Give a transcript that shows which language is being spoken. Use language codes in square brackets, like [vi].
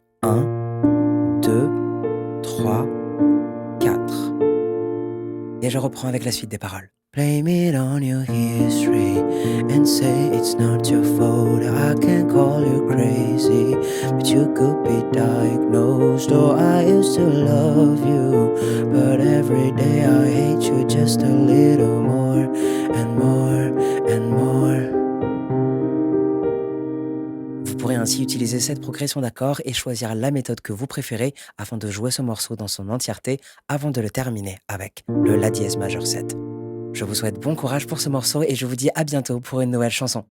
[fr] 1, 2, 3, 4. Et je reprends avec la suite des paroles. [en] Blame it on your history and say it's not your fault. I can't call you crazy, but you could be diagnosed. Oh, I used to love you, but every day I hate you just a little more and more and more. [fr] Vous pourrez ainsi utiliser cette progression d'accords et choisir la méthode que vous préférez afin de jouer ce morceau dans son entièreté avant de le terminer avec le La dièse majeur 7. Je vous souhaite bon courage pour ce morceau et je vous dis à bientôt pour une nouvelle chanson.